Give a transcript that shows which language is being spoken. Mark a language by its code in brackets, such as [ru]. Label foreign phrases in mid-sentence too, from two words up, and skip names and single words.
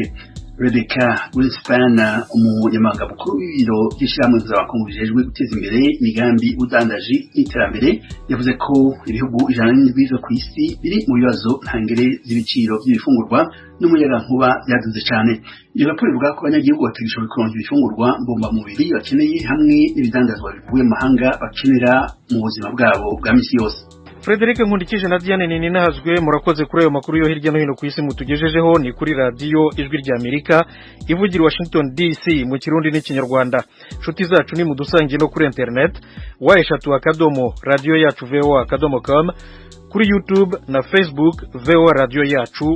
[rn] Rebecca Greenspan umunyamabanga mukuru w'ibiro by'ishyirahamwe mpuzamakungu bijejwe guteza imbere imigambi udandaji n'iterambere yavuze ko ibihugu 107 ku isi biri mu bibazo ntangere z'ibiciro by'ibifungurwa n'umuyagankuba byaduze cyane. Iyo raporo ivuga ko abanyagihugu batagishoboye kuronka ibifungurwa mbumba mubiri bakeneye hamwe n'ibidandazwa bivuye mu mahanga bakenera mu buzima bwabo bwa misi yose. Frederic Nkundikije na Diane Ninahazwe murakoze kuri ayo makuru yo hirya no hino ku isi mutugejejeho. Ni kuri radio Ijwi rya Amerika ivugira Washington DC mu Kirundi n'Ikinyarwanda. Shuti zacu ni mudusangiye no kuri internet eshatu radio yacu voa.com, kuri YouTube na Facebook VOA radio yacu.